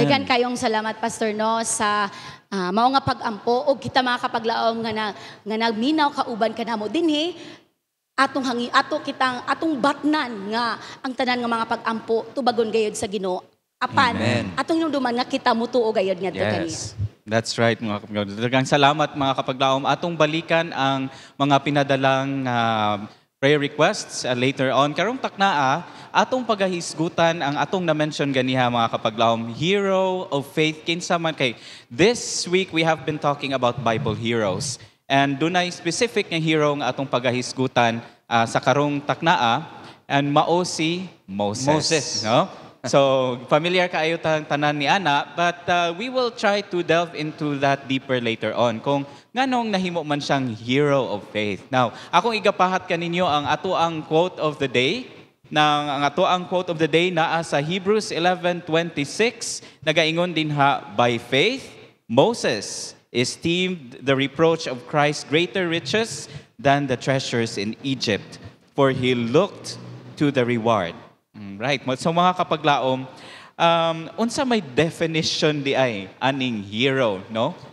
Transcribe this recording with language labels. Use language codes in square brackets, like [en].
[ceb] Dagan kayong salamat Pastor no sa mao nga pagampo ug kita mga kapaglaom nga nagminaw kauban kanamo dinhi atong batnan nga ang tanan nga mga pagampo tubagon gayud sa Ginoo. Apan Amen. atong hinumduman nga kita mutuo gayud nga kaniya. [en] Yes. That's right [ceb] mga kapaglaom. Daghang salamat mga kapaglaom. Atong balikan ang mga pinadalang [en] prayer requests later on. [ceb] Karong taknaa, atong pagahisgutan ang atong na-mention ganiha mga kapaglaom, [en] hero of faith. [ceb] Kinsa man kay [en] this week we have been talking about Bible heroes. And dunay specific [ceb] nga hero nga atong pagahisgutan sa karong taknaa and mao si Moses. No? [en] So, familiar [ceb] kaayo tanan ni Ana, [en] but we will try to delve into that deeper later on. [ceb] Kung nganong nahimo man siyang hero of faith. Now, akong igapahat kaninyo ang ato ang [en] quote of the day. [ceb] Ang ato ang [en] quote of the day [ceb] naa sa Hebrews 11:26. Nagaingon din [en] by faith, Moses esteemed the reproach of Christ greater riches than the treasures in Egypt, for he looked to the reward. [ceb] Right. So mga kapaglaom, unsa may definition di ay aning hero, no?